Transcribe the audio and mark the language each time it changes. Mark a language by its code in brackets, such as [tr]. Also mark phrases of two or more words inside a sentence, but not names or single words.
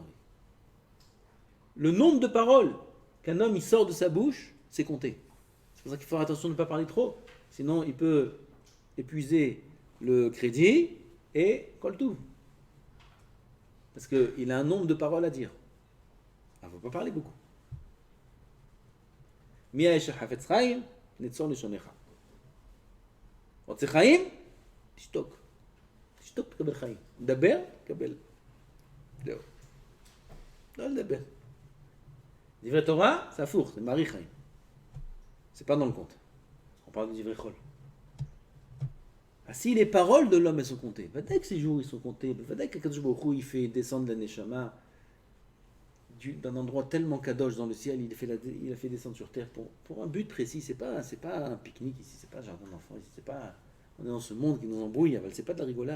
[fr] Le nombre de paroles qu'un homme il sort de sa bouche, c'est compté. C'est pour ça qu'il faut faire attention de ne pas parler trop. Sinon, il peut épuiser le crédit et colle tout. Parce qu'il a un nombre de paroles à dire. Il ne faut pas parler beaucoup. [he] מי האיש החפץ חיים, נצור לשונך. רוצה חיים? תשתוק. תשתוק תקבל חיים. דבר, תקבל. זהו. לא לדבר. דברי תורה, c'est הפוך, c'est מאריך חיים. [fr] C'est pas dans le compte. On parle de [he] דברי חול. [fr] Ah, si les paroles de l'homme elles sont comptées, ודאי que ces jours ils sont comptés, ודאי que [he] קדוש ברוך הוא [fr] il fait descendre la Neshama d'un endroit tellement kadosh dans le ciel, il a fait descendre sur terre pour un but précis. C'est pas un pique-nique ici, c'est pas un jardin d'enfants ici, c'est pas. On est dans ce monde qui nous embrouille, c'est pas de la rigolade.